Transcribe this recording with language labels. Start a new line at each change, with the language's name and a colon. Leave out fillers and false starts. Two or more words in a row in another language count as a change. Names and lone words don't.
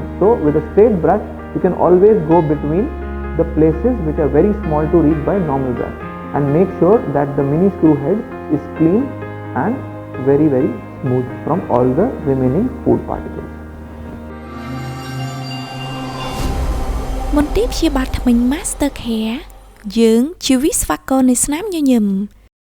English: So with a straight brush, you can always go between the places which are very small to reach by normal brush, and make sure that the mini screw head is clean and very, very smooth from all the remaining food particles.
Khmer: មន្ទីរព្យាបាលថ្មី Master Care យើងជាវិស្វករនៃស្នាមញញឹម